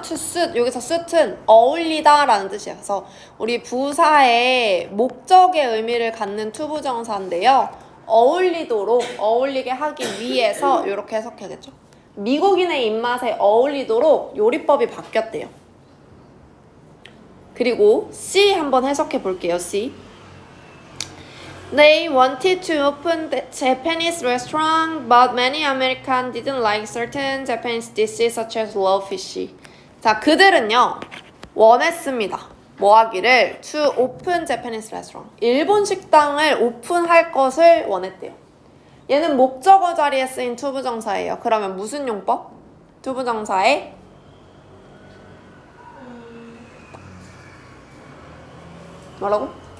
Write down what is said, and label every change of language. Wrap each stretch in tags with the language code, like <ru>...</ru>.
<en>to suit,</en> <ko>여기서 suit은 어울리다 라는 뜻이에요. 그래서 우리 부사의 목적의 의미를 갖는 투부정사인데요. 어울리도록, 어울리게 하기 위해서 이렇게 해석해야겠죠. 미국인의 입맛에 어울리도록 요리법이 바뀌었대요. 그리고 C 한번 해석해 볼게요. C.</ko> <en>They wanted to open the Japanese restaurant, but many Americans didn't like certain Japanese dishes such as raw fish.</en> <ko>자, 그들은요, 원했습니다. 뭐 하기를?</ko> <en>To open Japanese restaurant.</en> <ko>일본 식당을 오픈할 것을 원했대요. 얘는 목적어 자리에 쓰인 투부정사예요. 그러면 무슨 용법? 투부정사의 뭐라고?</ko>